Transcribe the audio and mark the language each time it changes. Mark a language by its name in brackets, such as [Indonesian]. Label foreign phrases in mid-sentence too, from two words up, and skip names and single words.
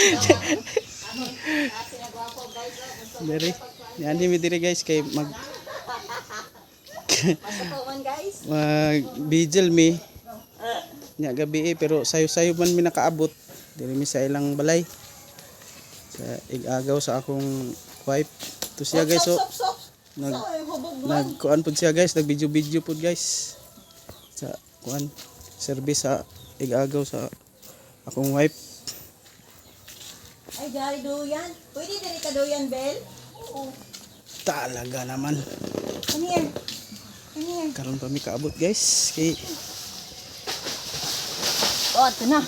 [Cebuano] Diri, yan mi diri guys kay mag vigil mi nya gabi pero sayo-sayo man mi nakaabot diri mi sa ilang balay sa igagaw sa akong wife. To siya guys, so nagkuan pud siya guys, nag-video pud guys sa kuan service sa igagaw sa akong wife. Ay, gari doyan. Pwede din ka doyan, Bel? Oo. [Filipino] Talaga naman. [English] Come here. Come here. [Cebuano] Karon pa mi kaabot guys kay Oh, [Filipino] ito na.